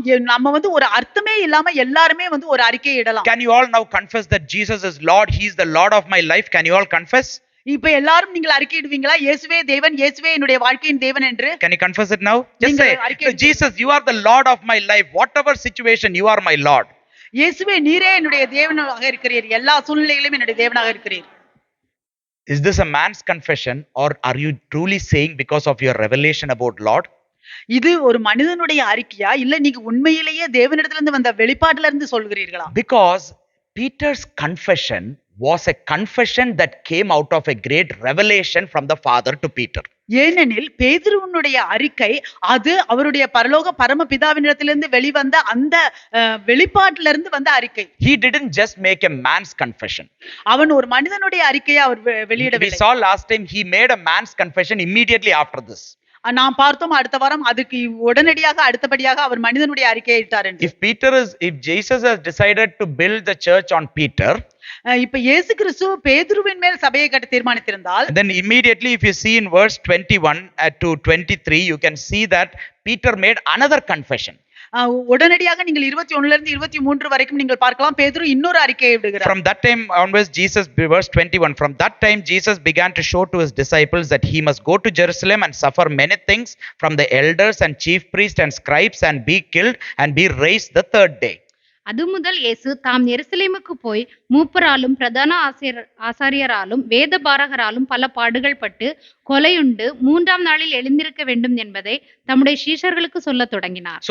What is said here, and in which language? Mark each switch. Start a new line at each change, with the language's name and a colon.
Tamil: நம்ம வந்து ஒரு அர்த்தமே இல்லாம எல்லாருமே வந்து ஒரு அறிக்கையை இடலாம்.
English: Can you all now confess that Jesus is Lord, he is the Lord of my life? Can you all confess?
Tamil: இப்ப எல்லாரும் நீங்கள் அறிக்கையிடுவீங்களா இயேசுவே தேவன், இயேசுவே என்னுடைய வாழ்க்கையின் தேவன் என்று?
English: Can you confess it now? Just
Tamil: நீங்கள்
English: say,
Tamil: அறிக்கையிடுவீங்களா?
English: Jesus, you are the Lord of my life. Whatever situation, you are my Lord.
Tamil: இயேசுவே நீரே என்னுடைய தேவனாக இருக்கிறீர், எல்லா சூழ்நிலைகளிலும் என்னுடைய தேவனாக இருக்கிறீர்.
English: Is this a man's confession, or are you truly saying because of your revelation about Lord?
Tamil: இது ஒரு மனிதனுடைய அறிக்கையா இல்ல நீங்க உண்மையிலேயே தேவனிடத்திலிருந்து வந்த வெளிப்பாட்டுல இருந்து சொல்கிறீர்களா?
English: Because Peter's confession was a confession that came out of a great revelation from the Father to Peter.
Tamil: ஏனெனில் பேதுருவினுடைய அறிக்கை அது அவருடைய பரலோக பரமபிதாவினிடத்திலிருந்து வெளிவந்த அந்த வெளிப்பாட்டிலிருந்து வந்த அறிக்கை.
English: He didn't just make a man's confession.
Tamil: அவன் ஒரு மனிதனுடைய அறிக்கையை அவர் வெளியிடவில்லை.
English: We saw last time he made a man's confession immediately after this.
Tamil: நாம் பார்த்தோம் அடுத்த வாரம் அதுக்கு உடனடியாக அடுத்தபடியாக அவர் மனிதனுடைய அறிக்கையை இட்டார் என்று.
English: If Jesus has decided to build the church on Peter,
Tamil: இப்ப இயேசு கிறிஸ்து பேதுருவின் மேல் சபையை கட்ட தீர்மானித்திருந்தால்,
English: then immediately if you see in verse 21 to 23, you can see that Peter made another confession.
Tamil: உடனடியாக நீங்கள் 21 இருந்து 23 வரைக்கும் நீங்கள் பார்க்கலாம் பேதுரு இன்னொரு அறிக்கையை விடுகிறார்.
English: From that time onwards, verse 21, from that time Jesus began to show to his disciples that he must go to Jerusalem and suffer many things from the elders and chief priests and scribes and be killed and be raised the third day.
Tamil: அது முதல் இயேசு தாம் எருசலேமுக்கு போய் மூப்பராலும் பிரதான ஆசாரியராலும் வேத பாரகராலும் பல பாடுகள் பட்டு கொலையுண்டு 3ஆம் நாளில் எழுந்திருக்க வேண்டும் என்பதை தம்முடைய சீஷர்களுக்கு சொல்லத் தொடங்கினார்.